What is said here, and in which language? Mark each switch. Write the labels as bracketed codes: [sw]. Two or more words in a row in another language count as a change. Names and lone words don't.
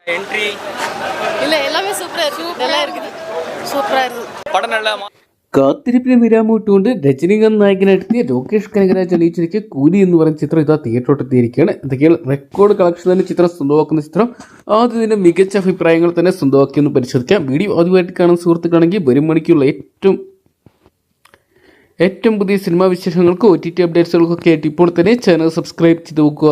[ta] என்ட்ரி இல்ல எல்லாமே சூப்பரா இருக்கு. நல்லா இருக்குது. சூப்பரா இருக்கு. படம் நல்லா [ml] കാത്തിരിപ്പിന് വിരാമിട്ടുകൊണ്ട് രജനീകാന്ത് നായകനായിട്ടെത്തിയ ലോകേഷ് കനകരാജ് അണിയിച്ചിരിക്കുക കൂലി എന്ന് പറയുന്ന ചിത്രം ഇതാ തിയേറ്ററോട്ടെത്തിയിരിക്കുകയാണ്. എന്തൊക്കെയാണ് റെക്കോർഡ് കളക്ഷൻ തന്നെ ചിത്രം സ്വന്തമാക്കുന്ന ചിത്രം ആദ്യം തന്നെ മികച്ച അഭിപ്രായങ്ങൾ തന്നെ സ്വന്തമാക്കിയെന്ന് പരിശോധിക്കാം. വീഡിയോ ആദ്യമായിട്ട് കാണുന്ന സുഹൃത്തുക്കളാണെങ്കിൽ വരും മണിക്കുള്ള ഏറ്റവും പുതിയ സിനിമാ വിശേഷങ്ങൾക്ക് OTT അപ്ഡേറ്റ്സുകൾക്കൊക്കെ ആയിട്ട് ഇപ്പോൾ തന്നെ ചാനൽ സബ്സ്ക്രൈബ് ചെയ്ത് നോക്കുക.